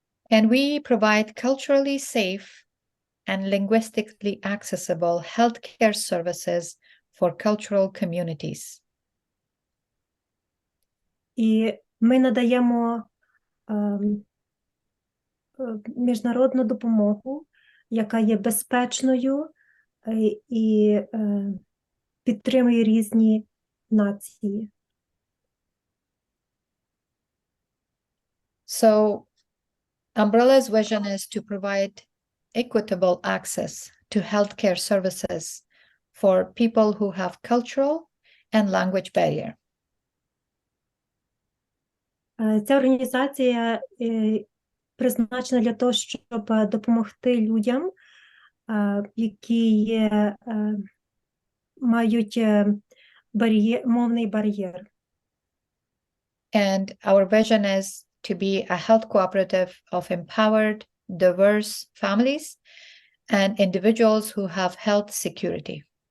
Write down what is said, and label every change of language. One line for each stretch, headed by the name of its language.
English: And we provide culturally safe and linguistically accessible healthcare services for cultural communities.
Ukrainian: І ми надаємо міжнародну допомогу, яка є безпечною і підтримує різні нації.
English: So Umbrella's vision is to provide equitable access to healthcare services for people who have cultural and language barrier.
Ukrainian: Ця організація призначена для того, щоб допомогти людям, які мають мовний бар'єр.
English: And our vision is to be a health cooperative of empowered, diverse families and individuals who have health security.